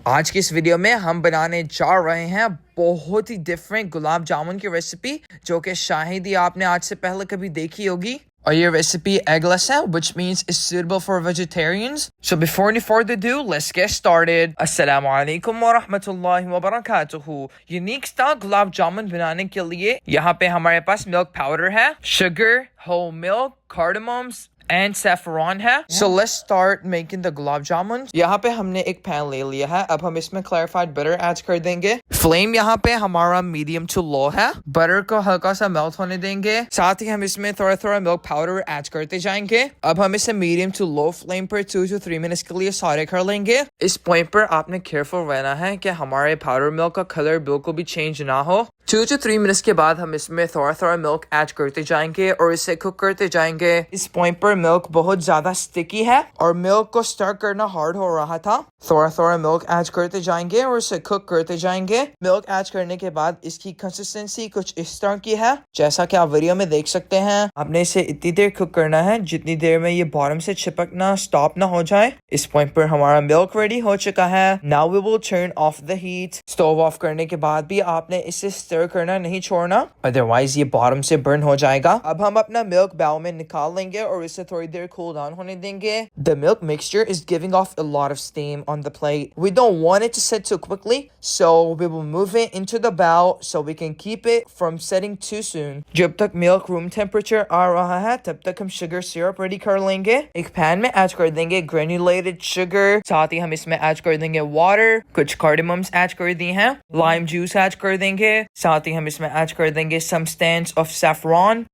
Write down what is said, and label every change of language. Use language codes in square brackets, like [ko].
[hi] आज की इस वीडियो में हम बनाने जा रहे हैं बहुत ही डिफरेंट गुलाब जामुन की रेसिपी, जो कि शायद ही आपने आज से पहले कभी देखी होगी। और ये रेसिपी एगलेस है, [en] which means it's suitable for vegetarians. So before any further ado, let's get started. [ar] Assalamu alaikum wa rahmatullahi wa barakatuhu. [hi] Unique style gulab jamun बनाने के लिए यहाँ पे हमारे पास मिल्क पाउडर है, sugar, whole milk, कार्डमम्स and saffron है। [en] So let's start making the gulab jamun. [hi] यहाँ पे हमने एक पैन ले लिया है। अब हम इसमें [en] clarified butter [hi] ऐड कर देंगे। फ्लेम यहाँ पे हमारा मीडियम टू लो है। बटर को हल्का सा मेल्ट होने देंगे, साथ ही हम इसमें थोड़ा थोड़ा मिल्क पाउडर ऐड करते जाएंगे। अब हम इसे मीडियम टू लो फ्लेम पर 2 to 3 मिनट्स के लिए सॉटे कर लेंगे। इस पॉइंट पर आपने केयरफुल रहना है कि हमारे पाउडर मिल्क का कलर बिल्कुल भी चेंज ना हो। 2 to 3 मिनट्स के बाद हम इसमें थोड़ा थोड़ा मिल्क ऐड करते जाएंगे और इसे कुक करते जाएंगे। इस पॉइंट पर मिल्क बहुत ज्यादा स्टिकी है और मिल्क को स्टर करना हार्ड हो रहा था। थोड़ा थोड़ा मिल्क ऐड करते जाएंगे और इसे कुक करते जाएंगे। मिल्क ऐड करने के बाद इसकी कंसिस्टेंसी कुछ इस तरह की है, जैसा कि आप वीडियो में देख सकते हैं। आपने इसे इतनी देर कुक करना है जितनी देर में ये बॉटम से चिपकना स्टॉप ना हो जाए। इस पॉइंट पर हमारा मिल्क रेडी हो चुका है। [en] Now we will turn off the heat. [hi] Stove of करने के बाद भी आपने इसे स्टर करना नहीं छोड़ना, अदरवाइज ये बॉटम से बर्न हो जाएगा। अब हम अपना मिल्क बाउल में निकाल लेंगे और इसे थोड़ी देर कूल डाउन होने देंगे। [en] The milk mixture is giving off a lot of steam on the plate. We don't want it to set too quickly, so we will move it into the bowl so we can keep it from setting too soon. [hi] जब तक milk room temperature आ रहा है तब तक हम sugar syrup ready कर लेंगे। एक पैन में ऐड कर देंगे granulated sugar, साथ ही हम इसमें ऐड कर देंगे water, कुछ cardamoms ऐड कर दी हैं, lime juice ऐड कर देंगे, साथ ही हम इसमें ऐड कर देंगे [en] some stands of saffron।